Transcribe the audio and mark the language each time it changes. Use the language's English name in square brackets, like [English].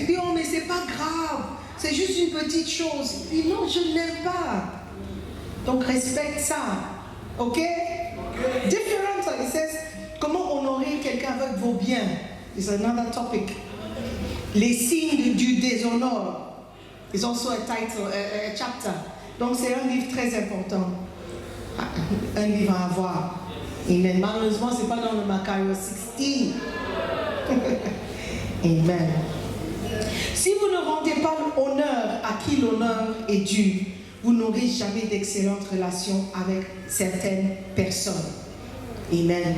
[French] Tu dis « oh mais c'est pas grave, c'est juste une petite chose ». Il dit « non, je ne l'aime pas ». Donc respecte ça. Ok? [English] Different, it says, [French] comment honorer quelqu'un avec vos biens. [English] It's another topic. [French] Les signes du déshonneur. [English] It's also a title, a chapter. [French] Donc c'est un livre très important. Un livre à avoir. Amen. Malheureusement, ce n'est pas dans le Macario 16. Amen. Si vous ne rendez pas l'honneur à qui l'honneur est dû, vous n'aurez jamais d'excellentes relations avec certaines personnes. Amen.